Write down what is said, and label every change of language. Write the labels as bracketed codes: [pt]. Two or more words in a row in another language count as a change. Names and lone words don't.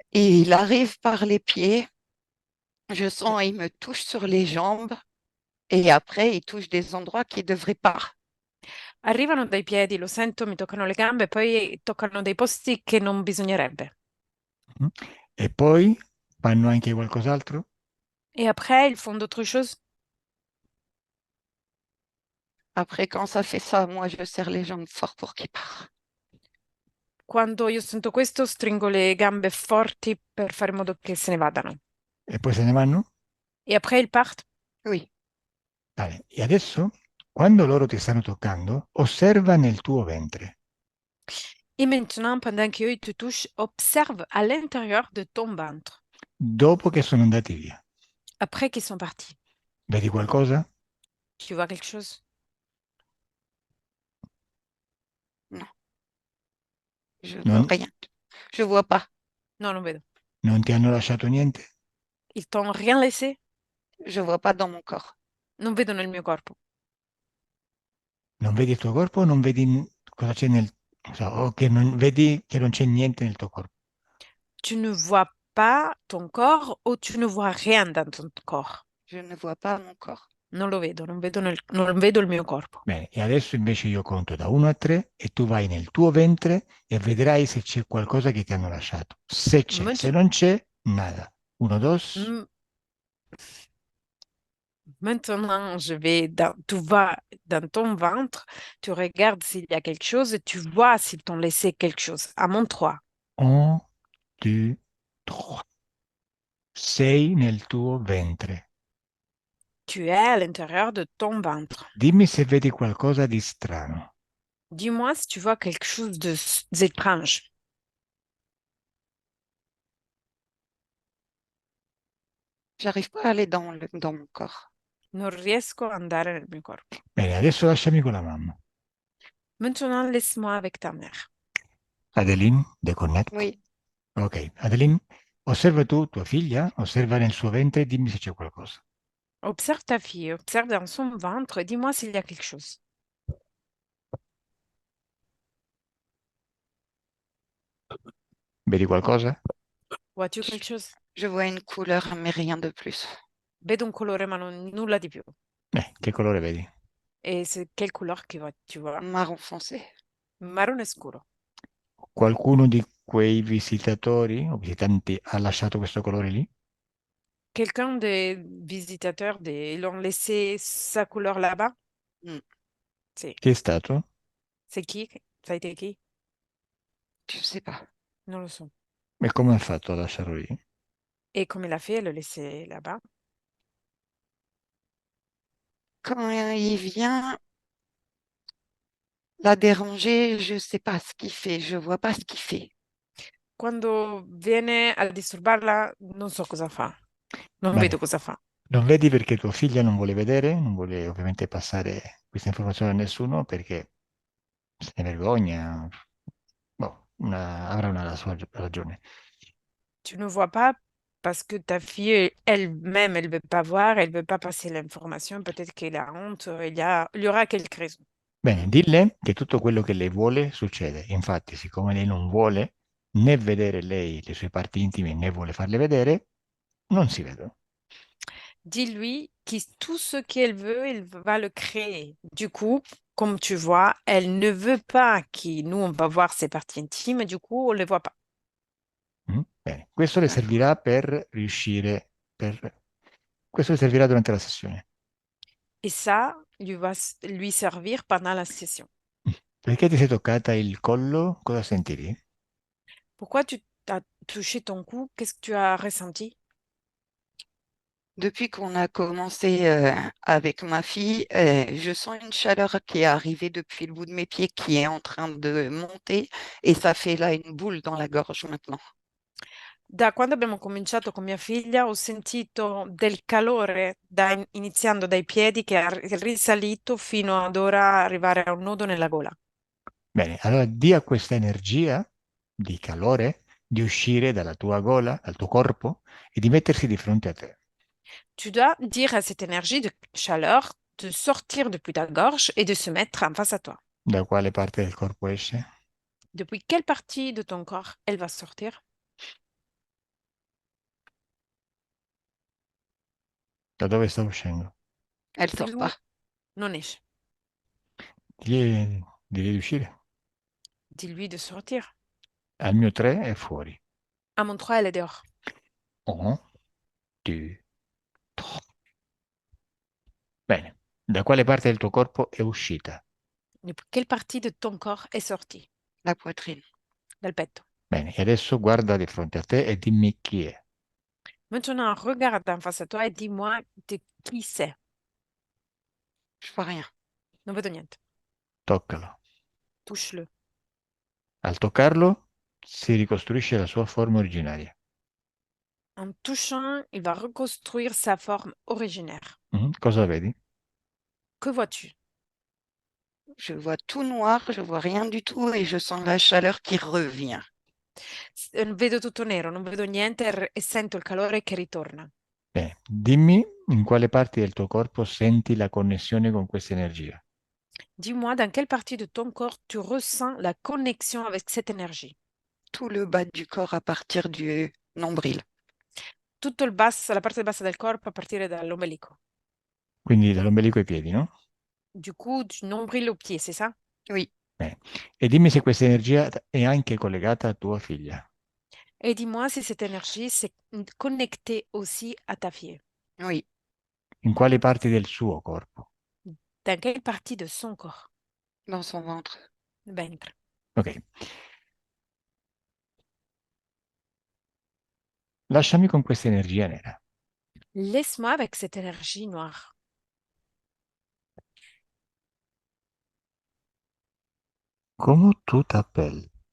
[fr] Et il arrive par les pieds. Je sens, il me touche sur les jambes. Et après, il touche des endroits qu'il ne devrait pas. [it] Arrivano dai piedi, lo sento, mi toccano le gambe, poi toccano dei posti che non bisognerebbe. Mm. E poi fanno anche qualcos'altro? [fr] Et après, ils font d'autres choses. Après, quand ça fait ça, moi, je serre les jambes fort pour qu'il parte. [it] Quando io sento questo, stringo le gambe forti per fare in modo che se ne vadano. E poi se ne vanno? [fr] E après, ils partent. Oui, [it] Bene. E adesso, quando loro ti stanno toccando, osserva nel tuo ventre. [fr] Et maintenant, pendant qu'eux ils te touchent, observe à l'intérieur de ton ventre. [it] Dopo che sono andati via, [fr] Après qu'ils sont partis. [it] vedi qualcosa? [fr] Tu vois quelque chose? non, je vois Non, rien. Je vois pas. [it] Non, non vedo. non ti hanno lasciato niente? [fr] Ils t'ont rien laissé? Je vois pas dans mon corps. [it] Non vedo nel mio corpo. Non vedi il tuo corpo o non vedi cosa c'è nel... o che non vedi che non c'è niente nel tuo corpo? [fr] Tu ne vois pas ton corps ou tu ne vois rien dans ton corps. Je ne vois pas mon corps. [it] Non lo vedo, non vedo il mio corpo. Bene, e adesso invece io conto da 1 a 3 e tu vai nel tuo ventre e vedrai se c'è qualcosa che ti hanno lasciato. Se c'è, se [fr] Maintenant, [it] non c'è, nada. 1, 2, [fr] m- maintenant, tu vas dans ton ventre, tu regardes s'il y a quelque chose et tu vois s'ils t'ont laissé quelque chose. À mon 3. 1, 2, 3. [it] Sei nel tuo ventre. [fr] Tu es à l'intérieur de ton ventre. [it] Dimmi se vedi qualcosa di strano. [fr] Dis-moi si tu vois quelque chose d'étrange. J'arrive pas à aller dans mon corps. [it] Non riesco ad andare nel mio corpo. Bene, adesso lasciami con la mamma. [fr] Maintenant, laisse-moi avec ta mère. Adeline, deconnect. Oui, [it] Ok, Adeline, osserva tu tua figlia, osserva nel suo ventre e dimmi se c'è qualcosa. [fr] Observe ta fille, observe dans son ventre et dis-moi s'il y a quelque chose. [it] Vedi qualcosa? [fr] Vois-tu quelque chose? je vois une couleur, mais rien de plus. [it] Vedo un colore ma nulla di più. Che colore vedi? [fr] E quelle couleur tu vois? Marron foncé. [it] Marrone scuro. Qualcuno di quei visitatori o visitanti ha lasciato questo colore lì? [fr] Quelqu'un des visitateurs, ils ont laissé sa couleur là-bas? Hmm, [it] Sì. Chi è stato? [fr] C'est qui? Ça a été qui? je sais pas. [it] Non lo so. E come ha fatto a lasciarlo lì? [fr] Et comme il a fait, elle le laissé là-bas. Quand il vient la déranger, je sais pas ce qu'il fait. Je vois pas ce qu'il fait. [it] Quando viene a disturbarla, non so cosa fa. Non vedo Bene, cosa fa. non vedi perché tua figlia non vuole vedere, non vuole ovviamente passare questa informazione a nessuno perché se ne vergogna, boh, avrà una sua ragione. [fr] Tu ne vois pas parce que ta fille elle-même, elle veut pas voir, elle veut pas passer l'information. Peut-être qu'elle a honte. Il y aura quelques raisons. [it] Bene, dille che tutto quello che lei vuole succede. Infatti, siccome lei non vuole né vedere lei le sue parti intime né vuole farle vedere, non si vedono. [fr] Dis-lui que tout ce qu'elle veut, elle va le créer. Du coup, comme tu vois, elle ne veut pas que nous, on va voir ses parties intimes, du coup, on ne les voit pas. [it] Mm? Bene, questo le [fr] D'accord. [it] servirà per riuscire, questo le servirà durante la sessione. [fr] Et ça lui servir pendant la session. Mm. [it] Perché ti sei toccata il collo? Cosa sentivi? [fr] Pourquoi tu as touché ton cou? Qu'est-ce que tu as ressenti? Depuis qu'on a commencé avec ma fille, je sens une chaleur qui est arrivée depuis le bout de mes pieds, qui est en train de monter, et ça fait là une boule dans la gorge maintenant. [it] Da quando abbiamo cominciato con mia figlia ho sentito del calore iniziando dai piedi che è risalito fino ad ora arrivare a un nodo nella gola. Bene, allora dia questa energia di calore di uscire dalla tua gola, dal tuo corpo e di mettersi di fronte a te. [fr] Tu dois dire à cette énergie de chaleur de sortir depuis ta gorge et de se mettre en face à toi. [it] Da quale parte del corpo esce? [fr] Depuis quelle partie de ton corps elle va sortir? [it] Da dove sta uscendo? [fr] Elle [it] Di [fr] sort [it] lui [fr] pas. [it] non esce. Devi riuscire. [fr] Dis-lui de sortir. [it] Al mio 3 è fuori. [fr] À mon 3, elle est dehors. [it] 1, 2, 3. Bene. Da quale parte del tuo corpo è uscita? [fr] Quelle partie de ton corps est sortie? La poitrine. [it] Dal petto. Bene, e adesso guarda di fronte a te e dimmi chi è. [fr] Maintenant, regarde en face à toi et dis-moi de qui c'est. Je vois rien. [it] Non vedo niente. Toccalo. [fr] Touche-le. [it] Al toccarlo si ricostruisce la sua forma originaria. [fr] En touchant, il va reconstruire sa forme originaire. [it] Cosa vedi? [fr] Que vois-tu? Je vois tout noir, je vois rien du tout et je sens la chaleur qui revient. [it] Vedo tutto nero, non vedo niente e sento il calore che ritorna. Bene, dimmi in quale parti del tuo corpo senti la connessione con questa energia. [fr] Dis-moi dans quelle partie de ton corps tu ressens la connexion avec cette énergie. Tout le bas du corps à partir du nombril. [it] Tutto il basso, la parte bassa del corpo a partire dall'ombelico. Quindi dall'ombelico ai piedi, no? [fr] Du coup, du nombril aux pieds, c'est ça? Oui, [it] Bene. E dimmi se questa energia è anche collegata a tua figlia. [fr] Et dis-moi si cette énergie s'est connectée aussi à ta fille. oui. [it] In quali parti del suo corpo? [fr] Dans quelle partie de son corps? Dans son ventre. [it] Ventre. Ok. Lasciami con questa energia nera. Laisse-moi avec cette énergie noire. [fr] Come tu t'appelles?